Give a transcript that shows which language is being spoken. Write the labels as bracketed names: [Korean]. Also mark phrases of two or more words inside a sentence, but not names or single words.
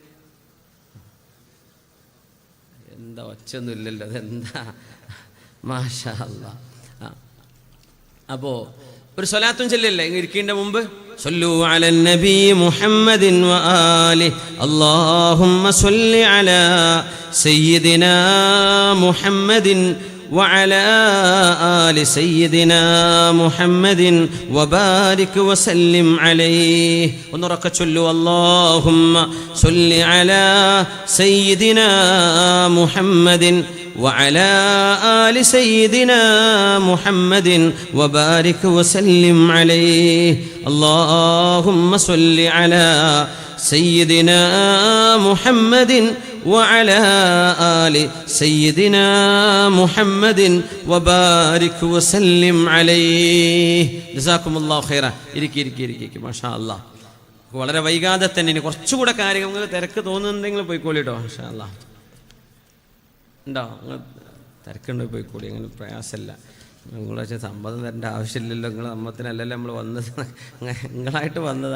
[Malayalam] എന്താ ഒച്ചൊന്നും ഇല്ലല്ലോ, അതെന്താ [Arabic] ما شاء الله. [Malayalam] അപ്പോ ഒരു സ്വലാത്തും ചൊല്ലില്ലേ ഇരിക്കേണ്ട മുമ്പ്? [Arabic] صلوا على النبي محمد وآله اللهم صل على سيدنا محمد وعلى آل سيدنا محمد وبارك وسلم عليه. ونرك اللهم صل على سيدنا محمد وعلى آل سيدنا محمد وبارك وسلم عليه. اللهم صل على سيدنا محمد وعلى آل سيدنا محمد وبارك وسلم عليه. جزاكم الله خيرا. [Malayalam] ഇരിക്കി [Arabic] ما شاء الله. [Malayalam] വളരെ വൈകാതെ തന്നെ ഇനി കുറച്ചുകൂടെ കാര്യങ്ങൾ നിങ്ങൾക്ക് തിരക്ക് തോന്നുന്നുണ്ടെങ്കിൽ പോയിക്കോളിട്ടോ. [Arabic] ما شاء الله. [Malayalam] ഉണ്ടോ നിങ്ങൾ തിരക്കുണ്ടോ? പോയിക്കോളി, അങ്ങനെ പ്രയാസമില്ല. നിങ്ങളെ സമ്മതം തരേണ്ട ആവശ്യമില്ലല്ലോ. നിങ്ങൾ സമ്മതത്തിനല്ലല്ലോ നമ്മൾ വന്നത്, നിങ്ങളായിട്ട് വന്നതാ.